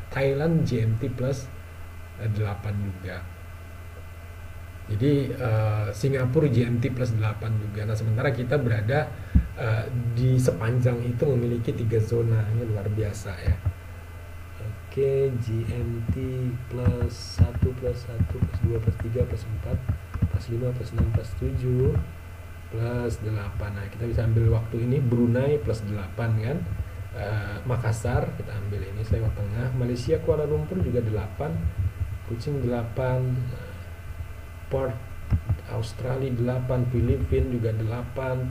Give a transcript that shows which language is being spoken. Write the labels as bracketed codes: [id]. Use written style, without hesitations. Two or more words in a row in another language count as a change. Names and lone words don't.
[id] Thailand GMT plus 8 juga. Jadi Singapura GMT plus 8 juga. Nah, sementara kita berada di sepanjang itu memiliki 3 zona. Ini luar biasa ya. Oke, GMT plus 1 plus 1 plus 2 plus 3 plus 4 plus 5 plus 6 plus 7 plus 8. Nah, kita bisa ambil waktu ini Brunei plus 8 kan. Makassar kita ambil ini lewat tengah. Malaysia Kuala Lumpur juga 8. Kuching 8. Port Australia 8, Filipina juga 8.